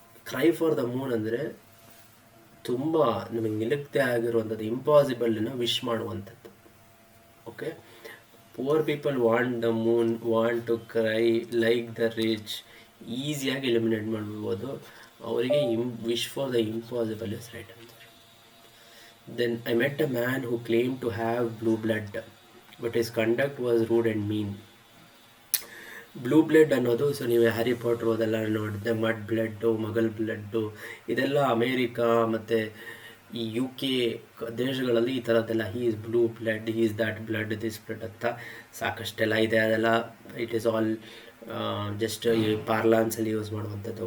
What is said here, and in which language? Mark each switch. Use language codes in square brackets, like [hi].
[kn] CRY for the Moon ಅಂದರೆ ತುಂಬ ನಮಗೆ ನಿಲುಕ್ತೆ ಆಗಿರುವಂಥದ್ದು, ಇಂಪಾಸಿಬಲನ್ನು ವಿಶ್ ಮಾಡುವಂಥದ್ದು. [en] okay, poor people want the moon, want to cry like the rich, [kn] ಈಸಿಯಾಗಿ ಎಲಿಮಿನೇಟ್ ಮಾಡ್ಬೋದು. [en] ಅವರಿಗೆ wish for the impossible is right answer. Then I met a man who claimed to have blue blood, but his conduct was rude and mean. [kn] Blue blood ಅನ್ನೋದು, so ನೀವು Harry Potter ಅದೆಲ್ಲ ನೋಡಿದೆ, mud blood, ಮಗಲ್ blood, ಇದೆಲ್ಲ America ಮತ್ತು ಈ UK ದೇಶಗಳಲ್ಲಿ ಈ ಥರದ್ದೆಲ್ಲ [en] he is blue blood, he is that blood, this blood [kn] ಅಂತ ಸಾಕಷ್ಟೆಲ್ಲ ಇದೆ. [en] ಅದೆಲ್ಲ it is all just ಈ [kn] ಪಾರ್ಲಾನ್ಸಲ್ಲಿ ಯೂಸ್ ಮಾಡುವಂಥದ್ದು.